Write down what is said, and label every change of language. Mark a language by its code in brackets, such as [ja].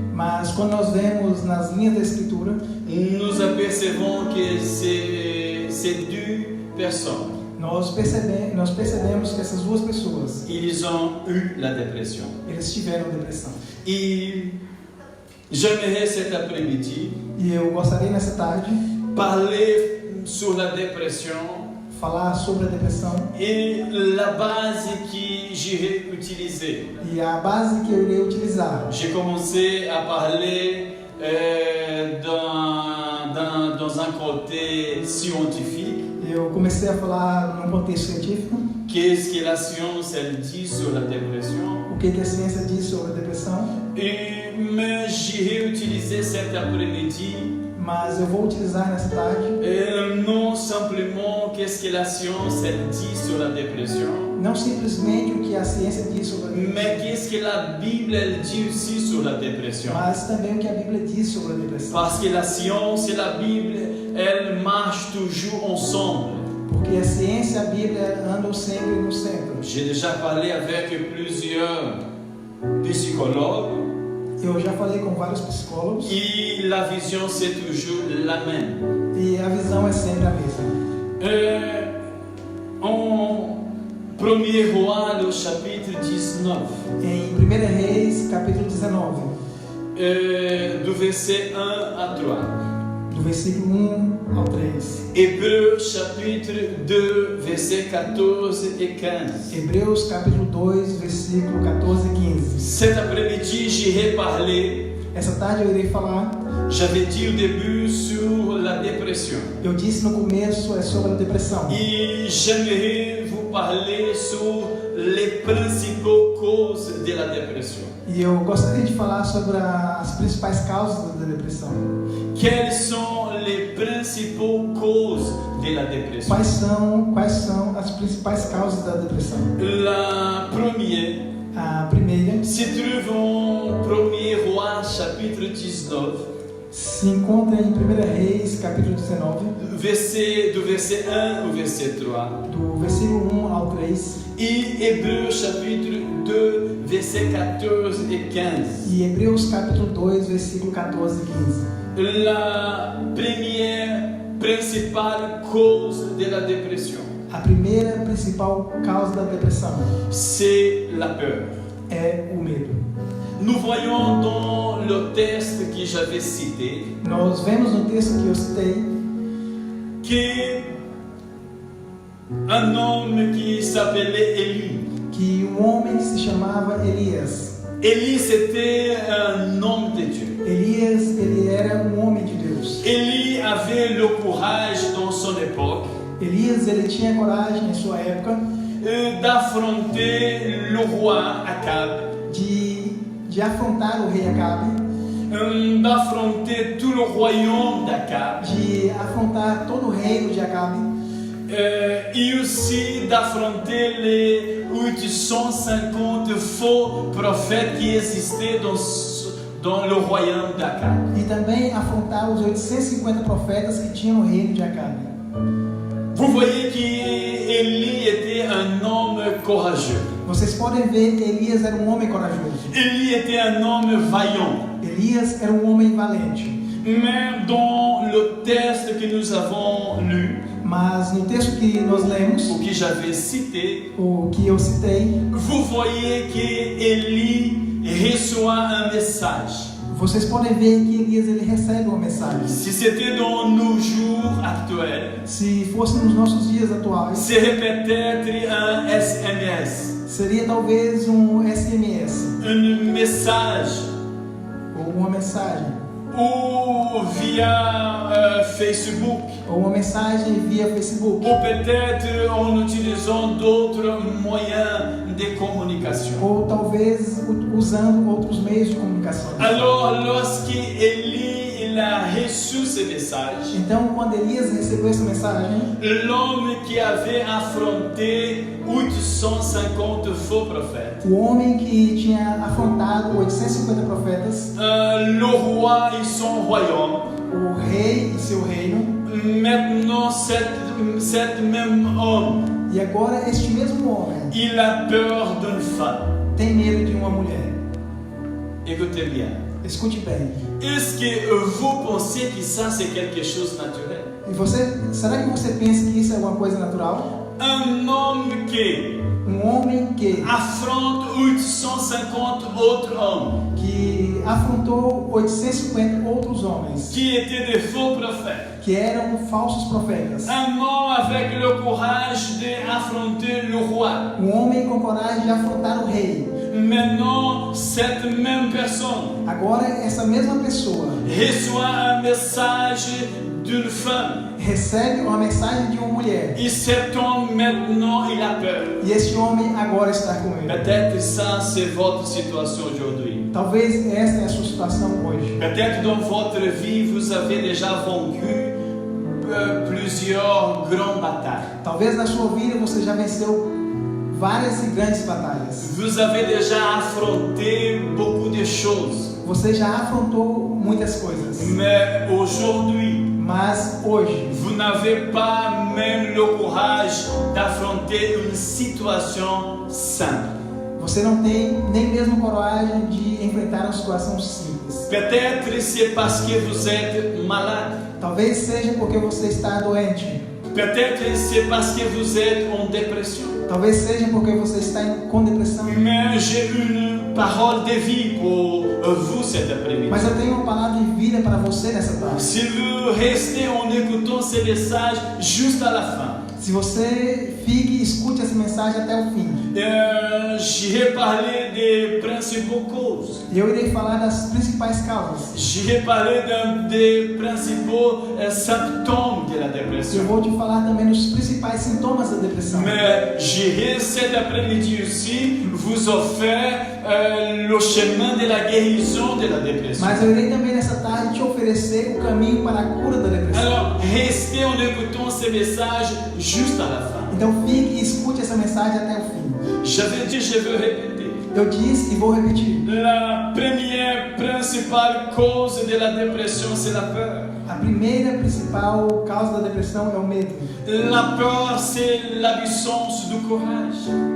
[pt] Mas quando nós vemos nas linhas da Escritura, [fr] nous apercevons que ces deux personnes, [pt] nós percebemos que essas duas pessoas, [fr] ils ont eu la dépression. [pt] eles tiveram depressão. [fr] Et j'aimerais cet après-midi [pt] E eu gostaria nessa tarde [fr] parler sur la dépression [pt] falar sobre a depressão [fr] et la base que j'irai utiliser. [pt] e a base que eu irei utilizar. [fr] J'ai commencé à parler dans un côté scientifique. [pt] Eu comecei a falar num contexto científico, [fr] Qu'est-ce que la science elle dit sur la dépression? [pt] o que a ciência diz sobre a depressão, [fr] Mais j'irai utiliser cet après-midi [pt] mas eu vou utilizar nessa tarde [fr] non simplement qu'est-ce que la science elle dit sur la dépression, [pt] não simplesmente o que a ciência diz sobre a depressão, [fr] mais qu'est-ce que la Bible elle dit aussi sur la dépression. [pt] mas também o que a Bíblia diz sobre a depressão. [fr] Parce que la science et la Bible, elles marchent toujours ensemble. [pt] Porque a ciência e a Bíblia andam sempre no centro. [fr] J'ai déjà parlé avec plusieurs psychologues [pt] Eu já falei com vários psicólogos [fr] et la vision c'est toujours la même. [pt] e a visão é sempre a mesma. [fr] En 1er Roi, le chapitre 19, [pt] Em 1 Reis, capítulo 19, [fr] du verset 1 à 3. [pt] do versículo 1 ao 3. [fr] Hébreux, chapitre 2, verset 14 et 15. [pt] Hebreus, capítulo 2, versículo 14 e 15. [fr] Cet après-midi, j'irai parler, [pt] Essa tarde eu irei falar, [fr] j'avais dit au début, sur la dépression. [pt] eu disse no começo, é sobre a depressão. [fr] Et j'aimerais vous parler sur les principales causes de la dépression. [pt] E eu gostaria de falar sobre as principais causas da depressão. [fr] Quelles sont les principales causes de la dépression? [pt] Quais são as principais causas da depressão? [fr] La première [pt] A primeira [fr] se trouve en 1er Roi, chapitre 19, [pt] se encontra em 1 Reis, capítulo 19, [fr] du verset 1 au verset 3. [pt] do versículo 1 ao 3, [fr] Et Hébreux, chapitre 2, verset 14 et 15. [pt] e Hebreus, capítulo 2, versículo 14 e 15. [fr] La première principale cause de la dépression, [pt] A primeira principal causa da depressão [fr] c'est la peur. [pt] é o medo. [fr] Nous voyons dans le texte que j'avais cité [pt] Nós vemos no texto que eu citei [fr] que un homme qui s'appelait Élie. [pt] que um homem que se chamava Elias. [fr] Élie, c'était un homme de Dieu. [pt] Elias, ele era um homem de Deus. [fr] Élie avait le courage dans son époque [pt] Elias, ele tinha coragem em sua época [fr] d'affronter le roi Akab, [pt] de afrontar o rei Acabe, [fr] d'affronter tout le royaume d'Akab, [pt] de afrontar todo o reino de Acabe, [fr] et aussi d'affronter les 850 faux prophètes qui existaient dans le royaume d'Akab. [pt] e também afrontar os 850 profetas que tinham no reino de Acabe. [fr] Vous voyez qu'Élie était un homme courageux. [pt] Vocês podem ver que Elias era um homem corajoso. [fr] Élie était un homme vaillant. [pt] Elias era um homem valente. [fr] Mais dans le texte que nous avons lu, [pt] Mas no texto que nós lemos, [fr] ou que j'avais cité, [pt] o que eu citei, [fr] vous voyez qu'Élie reçoit un message. [pt] vocês podem ver que Elias ele recebe uma mensagem. [fr] Si c'était dans nos jours actuels, [pt] Se fosse nos nossos dias atuais, [fr] c'est peut-être un SMS, [pt] seria talvez um SMS [fr] un message, [pt] ou uma mensagem, [fr] ou via Facebook, [pt] ou uma mensagem via Facebook, [fr] ou peut-être en utilisant d'autres moyens de communication. [pt] ou talvez usando outros meios de comunicação. [fr] Alors, lorsque Élie il a reçu ce message, [pt] Então, quando Elias recebeu essa mensagem, [fr] l'homme qui avait affronté 850 faux prophètes, [pt] o homem que tinha afrontado 850 profetas, [fr] le roi et son royaume, [pt] o rei e seu reino, [fr] maintenant cet même homme, [pt] e agora este mesmo homem [fr] il a peur d'une femme. [pt] tem medo de uma mulher. [fr] Écoutez bien. [pt] Escute bem. [fr] Est-ce que vous pensez que ça c'est quelque chose de naturel? [pt] E você, será que você pensa que isso é alguma coisa natural? [fr] Un homme qui [pt] Homem que [fr] affronte 850 autres hommes [pt] afrontou 850 outros homens [fr] qui étaient des faux prophètes. [pt] que eram falsos profetas. [fr] Un homme avec le courage d'affronter le roi. [pt] Homem com coragem de afrontar o rei. [fr] Maintenant, cette même personne [pt] Agora essa mesma pessoa [fr] reçoit un message d'une femme. [pt] recebe uma mensagem de uma mulher. [fr] Et cet homme maintenant, il a peur. [pt] E esse homem agora está com ele. [fr] Peut-être ça c'est votre situation aujourd'hui. [pt] Talvez esta é a sua situação hoje. [fr] Peut-être dans votre vie, vous avez déjà vaincu plusieurs grandes batailles. [pt] Talvez na sua vida você já venceu várias e grandes batalhas. [fr] Vous avez déjà affronté beaucoup de choses. [pt] Você já afrontou muitas coisas. [fr] Mais aujourd'hui, [pt] Mas hoje [fr] vous n'avez pas même le courage d'affronter une situation simple. [pt] você não tem nem mesmo coragem de enfrentar uma situação simples. [fr] Peut-être c'est parce que vous êtes malade. [pt] Talvez seja porque você está doente. [fr] Peut-être c'est parce que vous êtes en dépression. [pt] Talvez seja porque você está com depressão. [fr] Mais j'ai une parole de vie pour vous cet après-midi. [pt] Mas eu tenho uma palavra de vida para você nessa tarde. [fr] Si vous restez en écoutant ces messages juste à la fin, [pt] Se você fique e escute essa mensagem até o fim. [fr] j'irai parler des principaux causes. [pt] E eu irei falar das principais causas. [fr] J'irai parler des principaux symptômes de la dépression. [pt] Eu vou te falar também dos principais sintomas da depressão. [fr] Mais j'irai cet après-midi aussi vous offrir le chemin de la guérison de la dépression. [pt] Mas eu irei também nessa tarde te oferecer o caminho para a cura da depressão. [fr] Alors, restez en écoutant ces messages juste à la fin. [pt] Então fique e escute essa mensagem até o fim. [fr] J'avais dit, je veux répéter. [pt] Eu disse e vou repetir. [fr] La première principale cause de la dépression, c'est la peur. [pt] A primeira principal causa da depressão é o medo. [fr] La peur, c'est l'absence de courage.